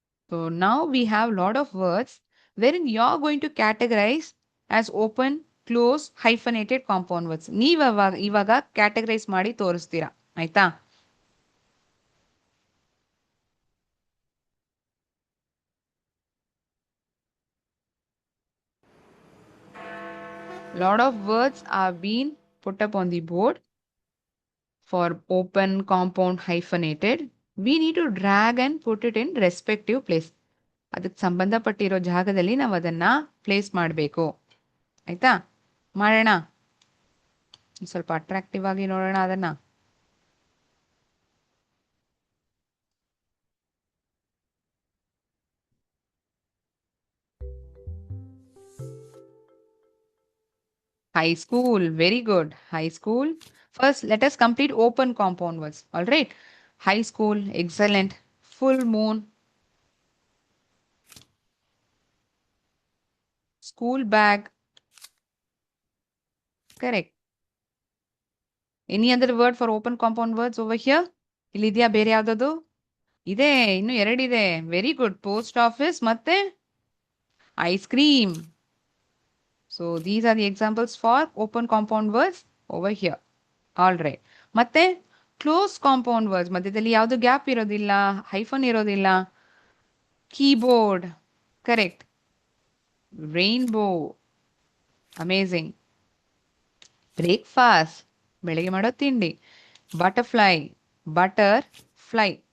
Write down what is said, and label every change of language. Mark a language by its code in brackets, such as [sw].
[en] So now we have lot of words wherein you're going to categorize as open, close, hyphenated compound words. [kn] ನೀವು ಇವಾಗ categorise ಮಾಡಿ ತೋರಿಸ್ತೀರಾ, ಆಯ್ತಾ? [en] Lot of words are being put up on the board for open, compound, hyphenated. We need to drag and put it in respective place. [kn] ಅದಕ್ಕೆ ಸಂಬಂಧಪಟ್ಟಿರೋ ಜಾಗದಲ್ಲಿ ನಾವು ಅದನ್ನ place ಮಾಡಬೇಕು, ಆಯ್ತಾ? ಮಾಡೋಣ, ಸ್ವಲ್ಪ ಅಟ್ರಾಕ್ಟಿವ್ ಆಗಿ ನೋಡೋಣ ಅದನ್ನ. [en] High school, very good. High school. First, let us complete open compound words. All right. High school, excellent. Full moon. School bag. Correct. Any other word for open compound words over here? [kn] ಇಲ್ಲಿದೆಯಾ ಬೇರೆ ಯಾವ್ದದು? ಇದೆ, ಇನ್ನು ಎರಡಿದೆ. [en] Very good. [kn] Post office ಮತ್ತೆ ice cream. [en] So these are the examples for open compound words over here. All right. [kn] ಮತ್ತೆ close compound words, ಮಧ್ಯದಲ್ಲಿ ಯಾವುದು gap ಇರೋದಿಲ್ಲ, ಹೈಫನ್ ಇರೋದಿಲ್ಲ. [en] Keyboard, correct. Rainbow, amazing. Breakfast, [kn] ಬೆಳಗ್ಗೆ ಮಾಡೋ ತಿಂಡಿ. [en] Butterfly, butter fly.